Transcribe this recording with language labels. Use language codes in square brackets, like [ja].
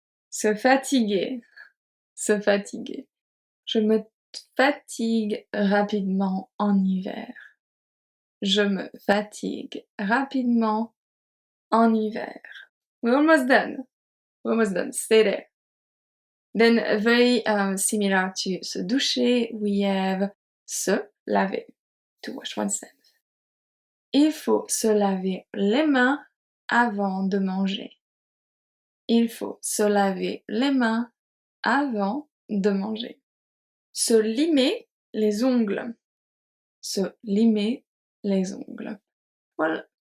[fr] Se fatiguer. Se fatiguer. Je me fatigue rapidement en hiver. Je me fatigue rapidement en hiver. [en] We're almost done. We're almost done. Stay there. Then very similar to se doucher, we have se laver. To wash oneself. [fr] Il faut se laver les mains avant de manger. Il faut se laver les mains avant de manger. Se limer les ongles. Se limer les ongles. Voilà.